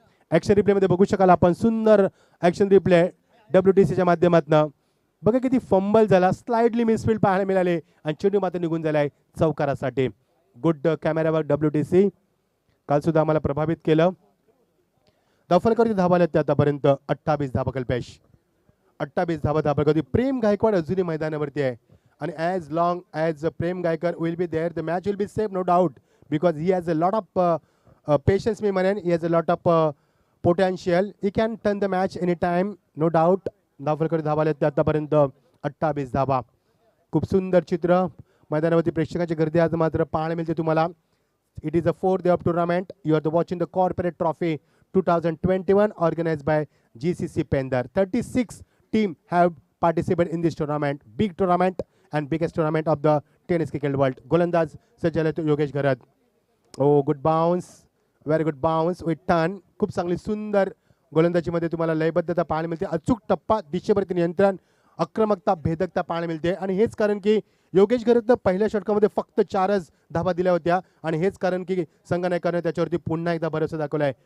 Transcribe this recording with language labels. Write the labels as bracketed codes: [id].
[mr] Action replay मध्ये बघू शकाल आपण सुंदर ऍक्शन रिप्ले WTCच्या माध्यमातून. बघा किती फंबल झाला, स्लाइडली मिसफील्ड पाहायला मिळाले आणि चेंडू मात्र निघून झालाय चौकारासाठी. Good कॅमेरावर WTC. काल सुद्धा आम्हाला प्रभावित केलं. दफलकरती धावा आल्या त्या आतापर्यंत 28 धावा कल्पेश. 28 धावा दाबलकरती. प्रेम गायकवाड अजूनही मैदानावरती आहे आणि [en] as long as Prem Gaikar will be there, the match will be safe, no doubt, because he has a lot of patience. [mr] मी म्हणेन [en] he has a lot of potential. He can turn the match anytime, no doubt. [mr] दाफलकर धावा आल्या आतापर्यंत 28 धावा. खूप सुंदर चित्र मैदानावरती प्रेक्षकांची गर्दी आज मात्र पाहायला मिळते तुम्हाला. [en] It is the 4th day of tournament. You are watching the Corporate Trophy 2021 organized by GCC Pendar. 36 teams have participated in this tournament. Big tournament and biggest tournament of the tennis cricket world. [mr] गोलंदाज सज्ज तो योगेश घरत. [en] Oh good bounce, very good bounce with turn. [mr] खूप चांगली सुंदर गोलंदाजीमध्ये तुम्हाला लयबद्धता पाहायला मिळते. अचूक टप्पा, दिशेवरती नियंत्रण, आक्रमकता, भेदकता पाहायला मिळते. आणि हेच कारण की योगेश घरतनं पहिल्या षटकामध्ये फक्त 4च धावा दिल्या होत्या आणि हेच कारण की संघनायकाने त्याच्यावरती पुन्हा एकदा भरोसा दाखवलाय.